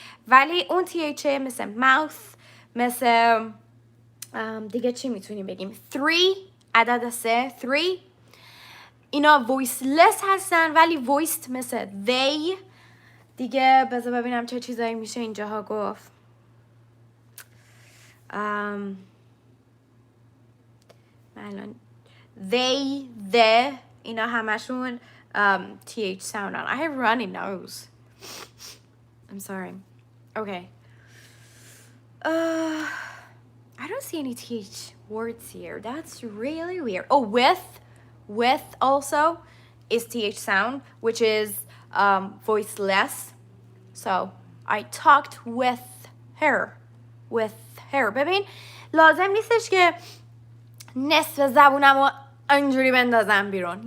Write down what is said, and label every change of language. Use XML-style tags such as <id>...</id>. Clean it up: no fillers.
<fa>ولی اون TH مثل mouth، مثل دیگه چی میتونیم بگیم 3 عدد 3 اینا voiceless هستن، ولی voiced مثل they دیگه. بذار ببینم چه چیزایی میشه اینجاها گفت.</fa> <en>الان they the</en> <fa>اینا همشون</fa> <en>TH sound on. I have runny nose. I'm sorry. Okay. I don't see any TH words here. That's really weird. Oh, with also is TH sound, which is voiceless. So I talked with her.</en> <fa>ببین لازم نیستش که نصف زبونم رو اینجوری بندازم بیرون.</fa>